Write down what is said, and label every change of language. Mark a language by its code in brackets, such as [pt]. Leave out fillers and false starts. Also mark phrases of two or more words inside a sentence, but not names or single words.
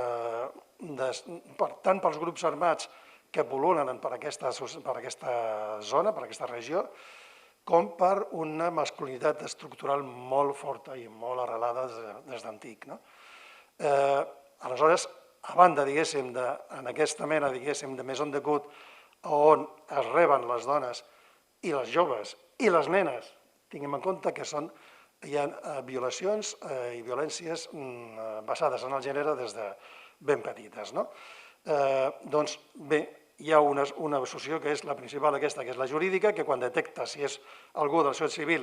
[ca] tant pels grups armats que pol·lulen per aquesta zona, per aquesta regió, com per una masculinitat estructural molt forta i molt arrelada des d'antic. Aleshores, a banda, diguéssim, en aquesta mena, diguéssim, de [fr] maison d'écoute, [ca] on es reben les dones i les joves i les nenes, tinguem en compte que hi ha violacions i violències basades en el gènere des de ben petites. Doncs bé, hi ha una associació que és la principal aquesta, que és la jurídica, que quan detecta si és algú del societat civil,